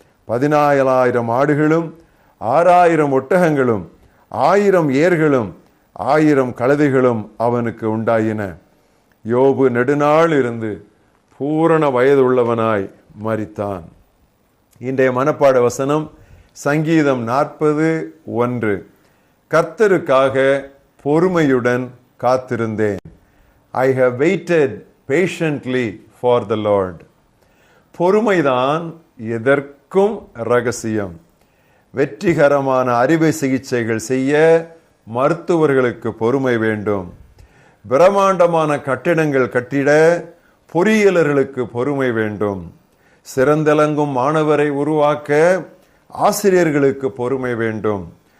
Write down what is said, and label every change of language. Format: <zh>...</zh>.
<ta>14,000 ஆடுகளும் 6,000 ஒட்டகங்களும் 1000 ஏர்களும் 1000 கழுதைகளும் அவனுக்கு உண்டாயின. யோபு நெடுநாள் இருந்து பூரண வயதுள்ளவனாய் மரித்தான். இன்றைய மனப்பாட வசனம் சங்கீதம் 40:1. கர்த்தருக்காக பொறுமையுடன் காத்திருந்தேன்.</ta> <en>I have waited patiently for the Lord.</en> <ta>பொறுமைதான் எதற்கும் ரகசியம். வெற்றிகரமான அறுவை சிகிச்சைகள் செய்ய மருத்துவர்களுக்கு பொறுமை வேண்டும். பிரம்மாண்டமான கட்டிடங்கள் கட்டிட பொறியியலர்களுக்கு பொறுமை வேண்டும். சிறந்தலங்கும் மாணவரை உருவாக்க ஆசிரியர்களுக்கு பொறுமை வேண்டும்.</ta>